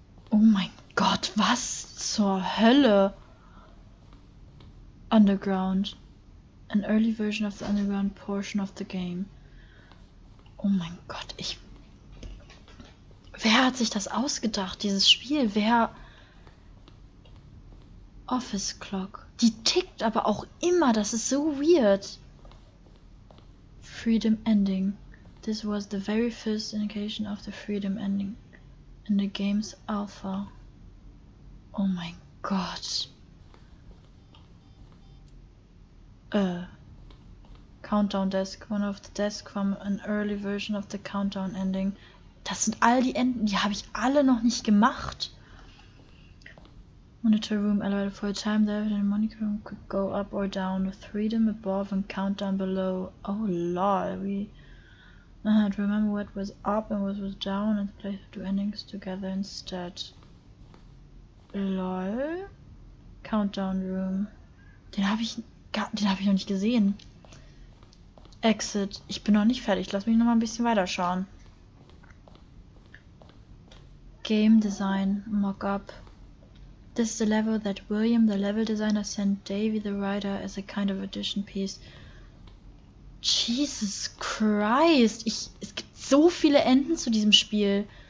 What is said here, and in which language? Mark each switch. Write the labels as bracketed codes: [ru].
[de] Oh mein Gott, was zur Hölle? Underground. [en] An early version of the underground portion of the game. [de] Oh mein Gott, Wer hat sich das ausgedacht, dieses Spiel? Office Clock. Die tickt aber auch immer, das ist so weird. [en] Freedom Ending. This was the very first indication of the Freedom Ending in the game's alpha. [de] Oh mein Gott. [en] Countdown Desk. One of the desks from an early version of the Countdown Ending. [de] Das sind all die Enden, die habe ich alle noch nicht gemacht. [en] Monitor room elevator for a time there, the monitor room could go up or down with freedom above and countdown below. Oh lol, we had to remember what was up and what was down and play the two endings together instead. Lol. Countdown room. [de] Den habe ich noch nicht gesehen. Exit. Ich bin noch nicht fertig. Lass mich noch mal ein bisschen weiterschauen. [en] Game Design. Mockup. This is the level that William, the level designer, sent Davey, the writer, as a kind of addition piece. Jesus Christ. [de] Es gibt so viele Enden zu diesem Spiel.